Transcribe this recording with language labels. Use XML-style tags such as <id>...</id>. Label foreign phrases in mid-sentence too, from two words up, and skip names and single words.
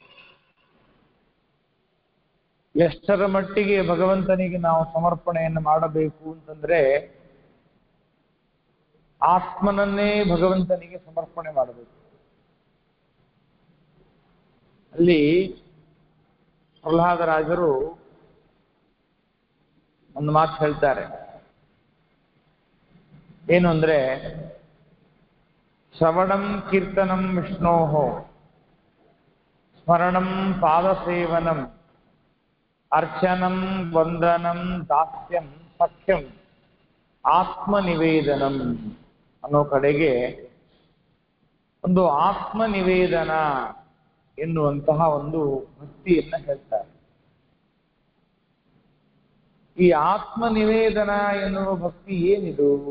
<kn>ಎಷ್ಟರ ಮಟ್ಟಿಗೆ ಭಗವಂತನಿಗೆ ನಾವು ಸಮರ್ಪಣೆಯನ್ನು ಮಾಡಬೇಕು ಅಂತಂದ್ರೆ, ಆತ್ಮನನ್ನೇ ಭಗವಂತನಿಗೆ ಸಮರ್ಪಣೆ ಮಾಡಬೇಕು. ಅಲ್ಲಿ ಪ್ರಹ್ಲಾದರಾಜರು ಒಂದು ಮಾತು ಹೇಳ್ತಾರೆ. ಏನು ಅಂದ್ರೆ,</kn> <sa>ಶ್ರವಣಂ ಕೀರ್ತನಂ ವಿಷ್ಣೋಃ ಸ್ಮರಣಂ ಪಾದಸೇವನಂ ಅರ್ಚನಂ ವಂದನಂ ದಾಸ್ಯಂ ಸಖ್ಯಂ ಆತ್ಮನಿವೇದನಂ</sa> <kn>ಅನ್ನೋ ಕಡೆಗೆ ಒಂದು ಆತ್ಮನಿವೇದನ ಎನ್ನುವಂತಹ ಒಂದು ಭಕ್ತಿಯನ್ನ ಹೇಳ್ತಾರೆ. ಈ ಆತ್ಮನಿವೇದನ ಎನ್ನುವ ಭಕ್ತಿ ಏನಿದು?</kn>